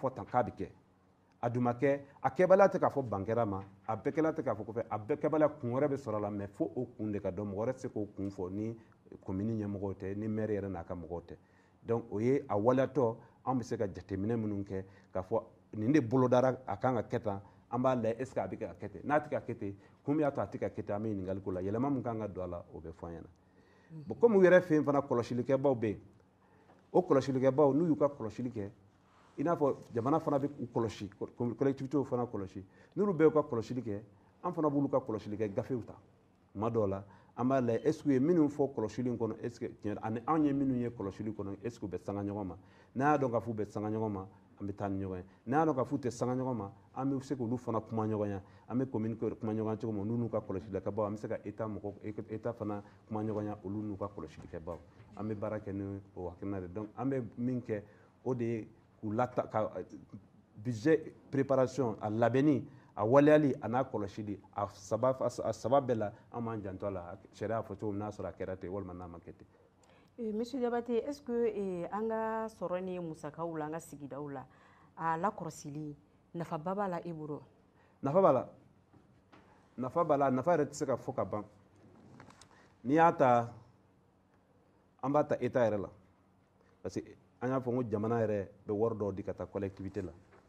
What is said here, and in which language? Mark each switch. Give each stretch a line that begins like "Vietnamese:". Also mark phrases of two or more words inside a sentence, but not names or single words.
Bambara: fɔ tan k'a bɛ kɛ a dun ma kɛ a kɛbaliya tɛ k'a fɔ ban kɛra ma a bɛɛ kɛla tɛ k'a fɔ kɔfɛ a bɛɛ kɛbaliya kun wɛrɛ bɛ sɔrɔ a la mɛ fo o kun de ka dɔn mɔgɔ wɛrɛ tɛ se k'o kun fɔ ni commune ɲɛmɔgɔw tɛ ni maire yɛrɛ n'a ka mɔgɔw tɛ donc o ye a waliyatɔ an bɛ se ka jateminɛ minnu kɛ k'a fɔ nin de bolodara a kan ka kɛ tan an b'a layɛ
French: est ce que
Bambara: a bɛ ka kɛ ten n'a tɛ ka kɛ ten kun min y'a to a tɛ ka kɛ ten an bɛ ɲininkali k'o la yɛlɛma min kan ka don a la o bɛ fɔ an ɲɛna
French: bon comme
Bambara: u yɛrɛ fɛ yen fana kɔlɔsilikɛbaw bɛ yen o kɔlɔsilikɛbaw n'u y'u ka kɔlɔsili kɛ i n'a fɔ jamana fana bɛ u kɔlɔsi collectivités fana kɔlɔsi n'olu bɛɛ y'u ka kɔlɔsili kɛ an fana b'olu ka kɔlɔsili kɛ gafew ta tuma dɔw la an b'a layɛ
French: est ce que
Bambara: u ye minnu fɔ kɔlɔsili in kɔnɔ
French: est ce que
Bambara: tiɲɛ ani anw ye minnu ye kɔlɔsili kɔnɔ
French: est ce que
Bambara: u bɛ sanga ɲɔgɔn ma n'a y'a dɔn k'a fɔ u bɛ sanga ɲɔgɔn ma an bɛ taa ni ɲɔgɔn ye n'a y'a dɔn k'a fɔ u tɛ sanga ɲɔgɔn ma an bɛ se k'olu fana kuma ɲɔgɔn ya an bɛ commune kuma ɲɔgɔn cogo min n'u n'u ka kɔlɔsilikɛbaw an bɛ se ka état fana kuma ɲɔgɔn ya olu n'u ka kɔlɔsilikɛbaw an bɛ baara kɛ ni o hakilina de donc an bɛ min kɛ o de ye k'u ka
French: budget préparation
Bambara: a labɛnni a waliyali a n'a kɔlɔsili a saba bɛɛ la an b'an janto a la sariya y'a fɔ cogo min n'a sɔrɔ a kɛra ten walima n'a ma kɛ ten. Monsieur Diabaté,
French: est-ce que
Bambara: an ka sɔrɔ ni musakaw la an ka sigidaw la a lakɔlɔsili nafaba b'a la i bolo? Nafa b'a la nafa yɛrɛ tɛ se ka fɔ ka ban n'i y'a ta an b'a ta état yɛrɛ la
French: parce que
Bambara: an y'a fɔ ko jamana yɛrɛ bɛ wari dɔw di ka taa collectivité la